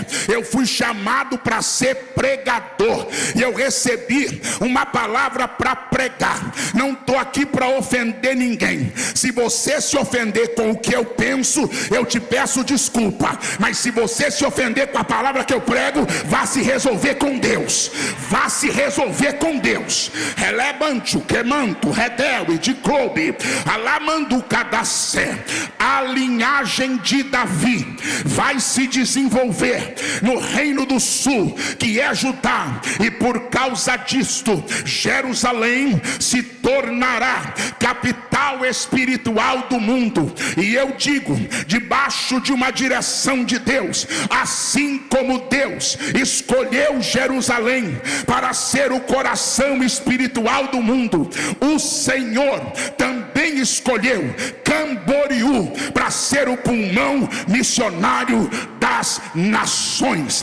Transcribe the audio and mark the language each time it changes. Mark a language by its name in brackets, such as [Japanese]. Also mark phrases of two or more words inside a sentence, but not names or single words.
[Portuguese] Eu fui chamado para ser pregador, e eu recebi uma palavra para pregar. Não estou aqui para ofender ninguém. Se você se ofender com o que eu penso, eu te peço desculpa. Mas se você se ofender com a palavra que eu prego, vá se resolver com Deus. Vá se resolver com Deus. Relebanto, quemanto, redel e de clube, alamando cadacé. A linhagem de Davi vai se desenvolver no reino do sul, que é Judá, e por causa disto, Jerusalém se tornará capital espiritual do mundo. E eu digo, debaixo de uma direção de Deus, assim como Deus escolheu Jerusalém para ser o coração espiritual do mundo, o Senhor também escolheu Camboriú para ser o pulmão missionário das nações.